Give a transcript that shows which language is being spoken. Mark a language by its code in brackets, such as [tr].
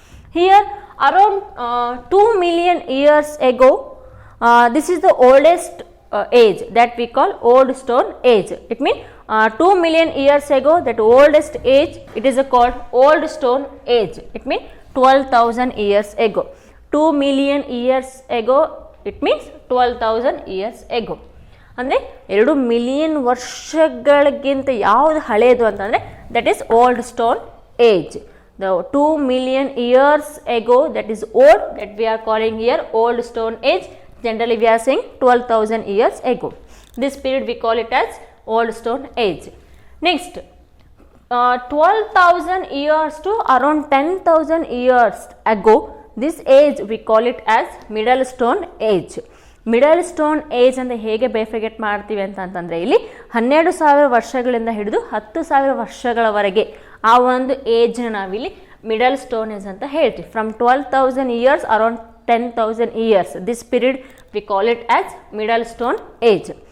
[en] Here around 2 million years ago, this is the oldest age that we call old stone age. It means 2 million years ago, that oldest age, it is called old stone age. It means 12,000 years ago. 2 million years ago, it means 12,000 years ago. [kn] ಅಂದರೆ 2 million ವರ್ಷಗಳಿಗಿಂತ ಯಾವುದು ಹಳೆಯದು ಅಂತಂದರೆ [en] That is old stone age. The 2 million years ago, that is old, that we are calling here old stone age. Generally we are saying 12,000 years ago. This period we call it as old stone age. Next 12,000 years to around 10,000 years ago, this age we call it as middle stone age. [kn] Middle stone age ಅಂತ ಹೇಗೆ bifurcate ಮಾಡ್ತೀವಿ ಅಂತಂದರೆ ಇಲ್ಲಿ 12,000 ವರ್ಷಗಳಿಂದ ಹಿಡಿದು 10,000 ವರ್ಷಗಳವರೆಗೆ ಆ ಒಂದು ಏಜ್ನ ನಾವಿಲ್ಲಿ ಮಿಡಲ್ ಸ್ಟೋನ್ ಏಜ್ ಅಂತ ಹೇಳ್ತೀವಿ. [en] From 12,000 years around 10,000 years, this period we call it as middle stone age.